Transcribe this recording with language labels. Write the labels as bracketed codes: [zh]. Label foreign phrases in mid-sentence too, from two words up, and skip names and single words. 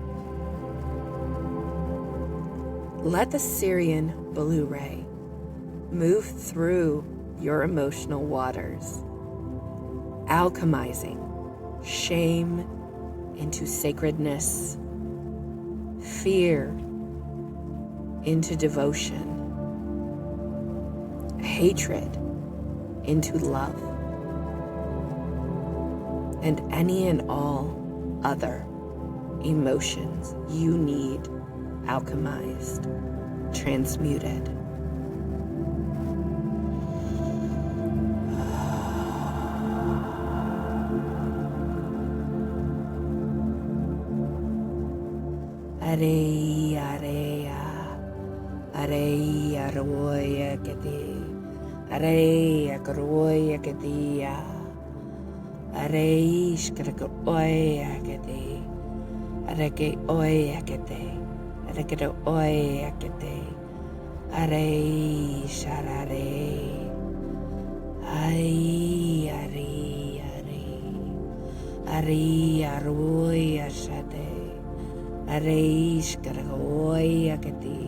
[en] Let the Sirian blue ray move through your emotional waters, alchemizing shame into sacredness, fear into devotion, hatred into love, and any and all other emotions you need alchemized, transmuted. Areia roia kete, areia roia ketia, areish kraka oia kete, areke oia kete, areke oia kete, areish arare, ai ari aroia shate, areish kraka oia kete.